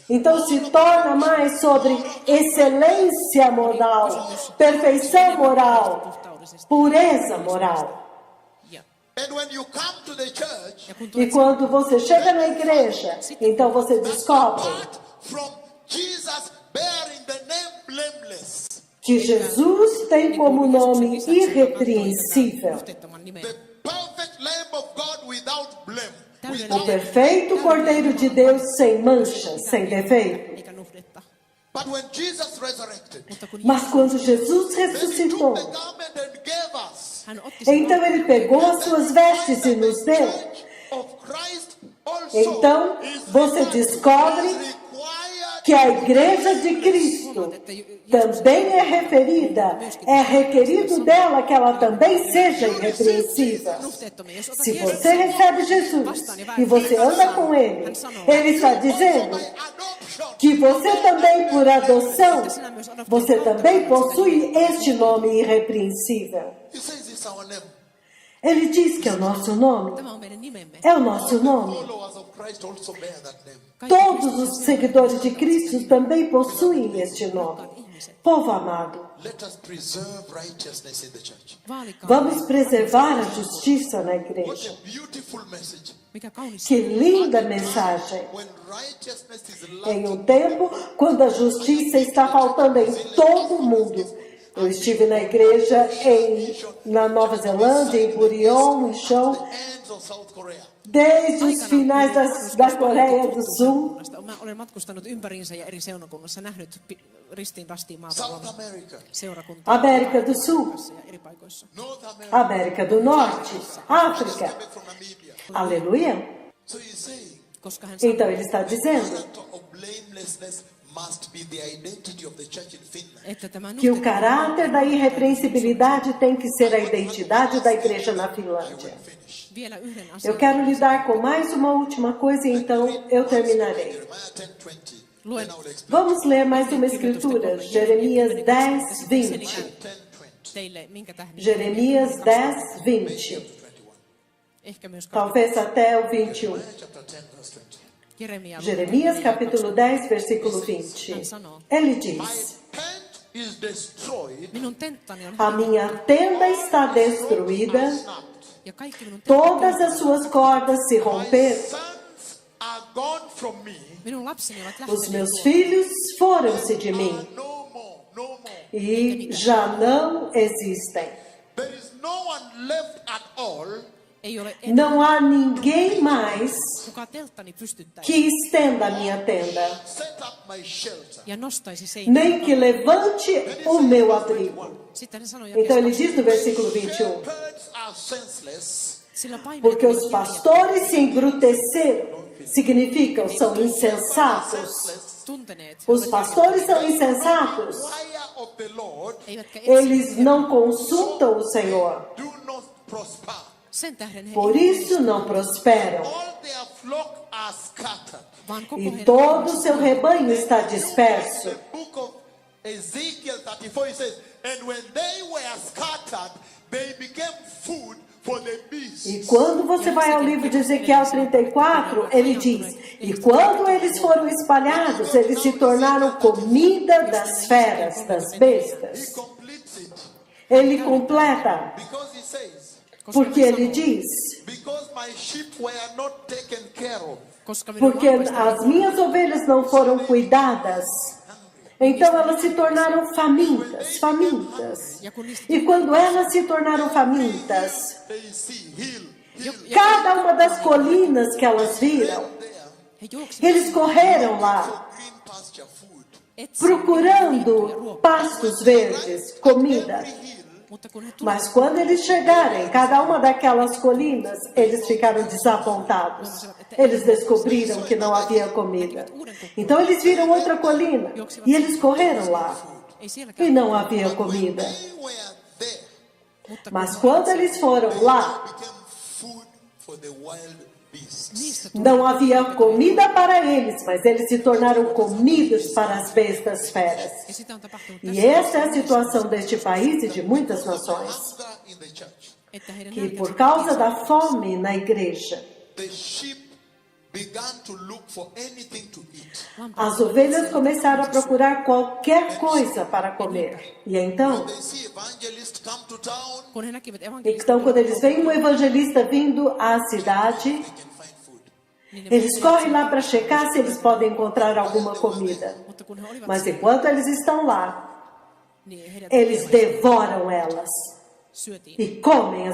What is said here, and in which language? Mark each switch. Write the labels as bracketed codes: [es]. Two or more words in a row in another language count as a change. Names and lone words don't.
[pt] Então se torna mais sobre excelência moral, perfeição moral, pureza moral. [fi] Ja. [en] And when you come to the church, [fi] Ja kun [pt] E [fi] tulet [pt] quando você chega na igreja, então você descobre [en] apart from Jesus bearing the name blameless, [pt] que Jesus tem como nome irrepreensível, [fi] nuhteettoman nimen. [en] the perfect Lamb of God without blame, [pt] o [en] without, [pt] perfeito Cordeiro de Deus sem mancha, sem defeito. [fi] Eikä nuhdetta. [en] but when Jesus resurrected, [fi] Mutta kun [pt] Mas quando Jesus [en] then he took [pt] ressuscitou, [en] the garment and gave us. [fi] hän otti sen [pt] então ele pegou as suas vestes e nos deu. [en] Church of Christ also [pt] Então, [en] is [pt] você [en] required [pt] descobre que a igreja de Cristo também é referida, é requerido dela que ela também seja irrepreensível. [fi] nuhteettomia. Jos otat [pt] Se [fi] Jeesuksen [pt] você recebe Jesus [fi] vastaan [pt] e você anda com Ele, Ele está dizendo [en] by adoption. [pt] que você também, por adoção, você também possui este nome irrepreensível. [en] He says it's our name. [pt] Ele diz que é o nosso nome, [fi] Tämä on meidän nimemme. [pt] é o nosso nome. [en] Followers of Christ also bear that name. [pt] Todos os seguidores de Cristo também possuem este nome. Povo amado, [en] Let us preserve righteousness in the church. [fi] Vaalikaa. [pt] vamos preservar a justiça na [en] What [pt] igreja. [en] a beautiful message. [fi] Mikä kaunis. [pt] Que linda mensagem! [en] When righteousness is [pt] Em [en] lacking, [pt] um tempo quando a justiça está faltando em todo o mundo. Eu estive na igreja na Nova Zelândia, em Burion, em Chão, [en] the ends of South Korea. [pt] desde os finais da Coreia do Sul, [fi] Mä olen matkustanut ympäriinsä ja eri seunakunnassa nähnyt ristiin rastiin [en] South [fi] maapallon [en] America, [fi] seurakuntaa [pt] América do Sul, [fi] ja eri paikoissa. [en] North America, [pt] América do Norte, África. [en] coming from Namibia. [pt] Aleluia! [en] So he's saying, [fi] Koska hän sanoi, [pt] Então ele está dizendo [en] character of blamelessness must be the identity of the church in Finland. [fi] että tämä [pt] que o [fi] nuhteettomuus [pt] caráter da irrepreensibilidade tem que ser a identidade da igreja na Finlândia. [en] Finish. [fi] vielä yhden [pt] Eu [fi] asian. [pt] quero lidar com mais uma última coisa e então eu terminarei. [en] Jeremiah 10:20. [fi] Luen. [en] Then I will explain. [pt] Vamos ler mais uma escritura, Jeremias 10, 20. 10:20. [fi] Teille, minkä tähden? [pt] Jeremias 10, 20. 21. [fi] Ehkä myös [pt] Talvez até o 21. [en] Jeremiah chapter 10 verse 20. [fi] Jeremia. [pt] Jeremias capítulo 10, versículo 20. Ele diz: [en] My tent is destroyed, [fi] Minun tenttani on [pt] A minha tenda está destruída, [en] snapped. [fi] ja kaikki minun [pt] todas as suas cordas se romperam, [en] Sons are gone from me. [fi] minun lapseni ovat [pt] os [fi] lähteneet [pt] meus [fi] pois. [pt] filhos foram-se de mim [en] No more, no more. [pt] e já não existem. [en] There is no one left at all [fi] Ei ole [pt] Não há ninguém mais [fi] joka telttani pystyttäisi [pt] que estenda a minha tenda, [en] set up my shelter. [fi] ja nostaisi [pt] nem [fi] seinää. [pt] que levante o meu abrigo. [fi] Sitten hän sanoi [pt] Então ele [fi] jakeessa [pt] diz no versículo 21, [en] Shepherds are senseless. [fi] sillä paimenet [pt] porque [fi] ovat [pt] os [fi] hiljaisia. [pt] pastores se embruteceram, significam, são insensatos. [fi] Tunteneet, [pt] Os pastores são insensatos, [en] Choir of the Lord [fi] eivätkä [pt] eles não consultam o Senhor, [en] do not prosper. [fi] sen tähden he [pt] por [fi] eivät [pt] isso não prosperam. [en] All their flock are scattered. [fi] vaan koko [pt] E [fi] heidän [pt] todo o seu rebanho está disperso. [en] The book of Ezekiel 34 it says, and when they were scattered, they became food for the beasts. [pt] E quando você vai ao livro de Ezequiel 34, ele diz: e quando eles foram espalhados, eles se tornaram comida das feras, das [en] He [pt] bestas. [en] completes it [pt] Ele completa, [en] because he says, [pt] porque ele diz: [en] because my sheep were not taken care of. [fi] koska minun [pt] porque [fi] lampaistani [pt] as minhas ovelhas não foram cuidadas, então elas se tornaram famintas, famintas. E quando elas se tornaram famintas, [en] They see hill, [pt] cada uma das colinas que elas viram, [fi] he juoksivat [pt] eles correram lá, [en] green pasture food. [pt] procurando pastos verdes, comida. [fi] mutta kun he tulivat, [pt] Mas quando eles chegarem em cada uma daquelas colinas, eles ficaram desapontados. Eles descobriram que não havia comida. Então eles viram outra colina e eles correram lá [fi] ei [pt] e [fi] sielläkään, [pt] não havia comida. [en] They were there, [fi] mutta [pt] Mas quando eles foram lá, [en] became food for the wild beasts. [fi] niistä tuli, [pt] não havia comida para eles, mas eles se tornaram comidos para as bestas feras. [fi] ja sitä on tapahtunut [pt] E [fi] tässä, [pt] essa é a situação deste país e de muitas nações, [en] Hunger in the church. [fi] että heidän [pt] que [fi] nälkänsä [pt] por causa da fome na igreja, [en] The sheep began to look for anything to eat. [pt] as ovelhas começaram a procurar qualquer coisa para comer. E então, [en] They see evangelists come to town, [fi] kun he näkivät evankelistin, [pt] então quando eles veem um evangelista vindo à cidade, [en] they can find food. [pt] eles correm lá para checar se eles podem encontrar alguma comida. [fi] mutta kun he olivat [pt] Mas enquanto eles estão lá, [fi] niin heidät [pt] eles devoram elas [fi] syötiin. [pt] e comem as